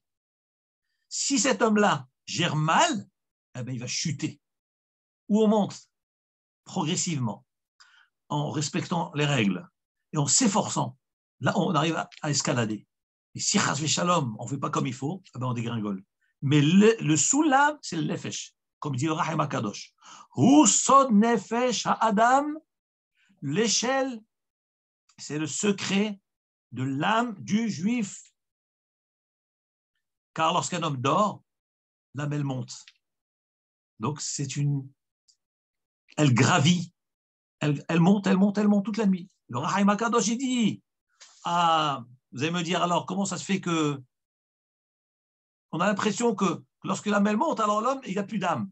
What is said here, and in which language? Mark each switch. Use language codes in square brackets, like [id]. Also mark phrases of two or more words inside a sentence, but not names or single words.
[fr] Si cet homme-là gère mal, eh bien, il va chuter. Ou on monte progressivement, en respectant les règles et en s'efforçant. Là, on arrive à escalader. Et si [he] חס ושלום, [fr] on ne fait pas comme il faut, eh bien, on dégringole. Mais le soulam, c'est le nefesh, comme dit le Or HaChaim HaKadosh. [he] הוא סוד נפש האדם, [fr] l'échelle, c'est le secret de l'âme du juif. Car lorsqu'un homme dort, l'âme, elle monte. Donc, elle gravit. Elle monte toute la nuit. Le Or HaChaim HaKadosh, il dit, vous allez me dire alors, comment ça se fait que on a l'impression que lorsque l'âme, elle monte, alors l'homme, il n'a plus d'âme.